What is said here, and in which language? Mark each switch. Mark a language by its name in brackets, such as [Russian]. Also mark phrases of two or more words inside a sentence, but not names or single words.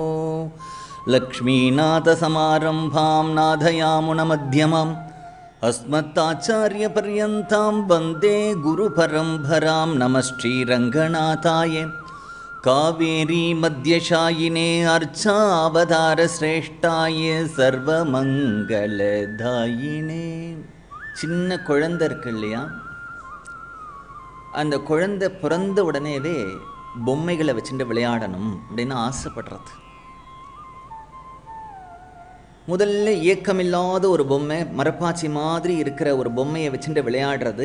[Sanskrit] लक्ष्मीनाथसमारम्भां नाथयामुनमध्यमाम् अस्मत्ताचार्यपर्यन्तां वन्दे गुरुपरम्परां. नमः श्रीरङ्गनाथाय कावेरी मध्यशायिने अर्चावतारश्रेष्ठाय सर्वमङ्गलदायिने. [Tamil] சின்ன குழந்தை இருக்கு இல்லையா, அந்த குழந்தை பிறந்த உடனேவே பொம்மைகளை வச்சுட்டு விளையாடணும் அப்படின்னு ஆசைப்படுறது. முதல்ல இயக்கமில்லாத ஒரு பொம்மை, மரப்பாச்சி மாதிரி இருக்கிற ஒரு பொம்மையை வச்சுட்டு விளையாடுறது.